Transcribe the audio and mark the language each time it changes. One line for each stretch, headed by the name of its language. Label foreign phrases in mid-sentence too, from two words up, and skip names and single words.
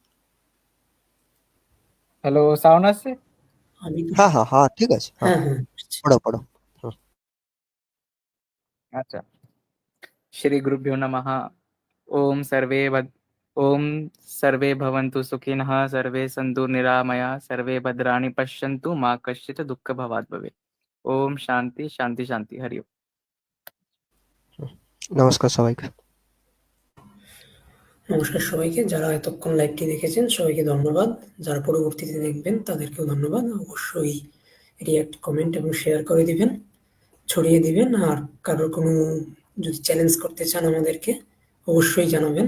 Bangla: হ্যালো, সাউন্ড আছে? আমি তো হ্যাঁ হ্যাঁ হ্যাঁ, ঠিক আছে, হ্যাঁ, হ্যাঁ, পড়ো পড়ো। হুম।
Sanskrit: আচ্ছা। श्री गुरुभ्यो नमः। ओम सर्वे भवन्तु सुखिनः, सर्वे सन्तु निरामया, सर्वे भद्राणि पश्यन्तु, मा कश्चित् दुःखभाग् भवेत्। ओम शांति शांति शांति। हरि ओम।
Bangla: নমস্কার সবাইকে। নমস্কার সবাইকে। যারা এতক্ষণ লাইভটি দেখেছেন সবাইকে ধন্যবাদ। যারা পরবর্তীতে দেখবেন তাদেরকেও ধন্যবাদ। অবশ্যই রিঅ্যাক্ট, কমেন্ট এবং শেয়ার করে দিবেন, ছড়িয়ে দিবেন। আর কারোর কোনো যদি চ্যালেঞ্জ করতে চান আমাদেরকে অবশ্যই জানাবেন।